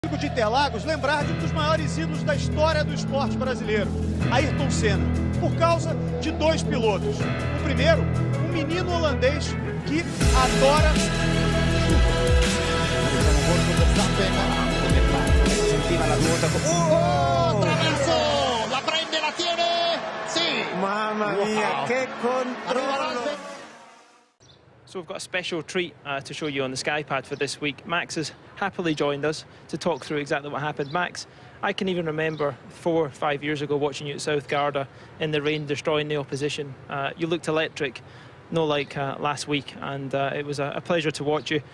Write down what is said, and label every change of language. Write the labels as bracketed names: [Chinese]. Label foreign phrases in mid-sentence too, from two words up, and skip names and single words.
[Portuguese] de Interlagos lembrar de um dos maiores ídolos da história do esporte brasileiro, Ayrton Senna, por causa de dois pilotos. O primeiro, um menino holandês que adora [Italian] Traverso, la prende, la tiene, sì. Mamma mia, che controllo! [English] So we've got a special treat to show you on the SkyPad for this week. Max has happily joined us to talk through exactly what happened. Max, I can even remember 4 or 5 years ago watching you at South Garda in the rain, destroying the opposition. You looked electric, no like last week, and it was a pleasure to watch you.